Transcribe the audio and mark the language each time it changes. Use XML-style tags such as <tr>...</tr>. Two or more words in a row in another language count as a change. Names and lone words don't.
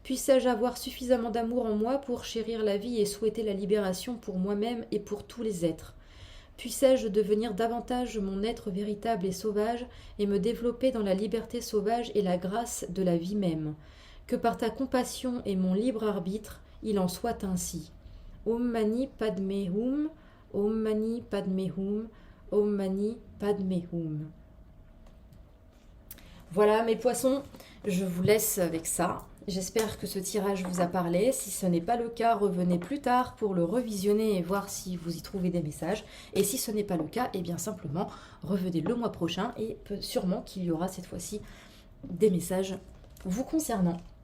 <fr>Puissé-je avoir suffisamment d'amour en moi pour chérir la vie et souhaiter la libération pour moi-même et pour tous les êtres. Puissé-je devenir davantage mon être véritable et sauvage et me développer dans la liberté sauvage et la grâce de la vie même. Que par ta compassion et mon libre arbitre, il en soit ainsi.</fr> <sa>Om Mani Padme Hum, Om Mani Padme Hum, Om Mani Padme Hum.</sa> <fr>Voilà mes poissons, je vous laisse avec ça. J'espère que ce tirage vous a parlé. Si ce n'est pas le cas, revenez plus tard pour le revisionner et voir si vous y trouvez des messages. Et si ce n'est pas le cas, eh bien simplement revenez le mois prochain et sûrement qu'il y aura cette fois-ci des messages vous concernant.</fr>